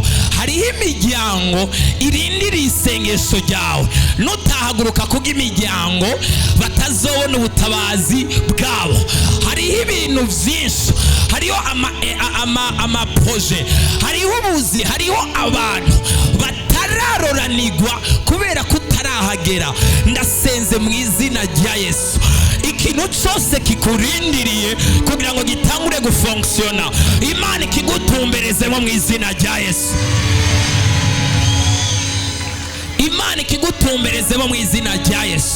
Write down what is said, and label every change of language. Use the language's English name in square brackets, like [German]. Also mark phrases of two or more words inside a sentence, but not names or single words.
[Rundi] Hariho imiryango irindiriye isengesho ryawe, nutahaguruka kubw'imiryango batazobona ubutabazi bwabo. Hariho ibintu byinshi, hariho amaproje, hariho ubuzi, hariho abantu batararoranirwa kubera kutarahagera. Ndasenze mu izina rya Yesu, ikintu cyose kikurindiriye kugira ngo gitangure gufunctiona, Imana ikigutumberezemo mu izina rya Yesu. Imana ikigutumberezemo mu izina rya Yesu.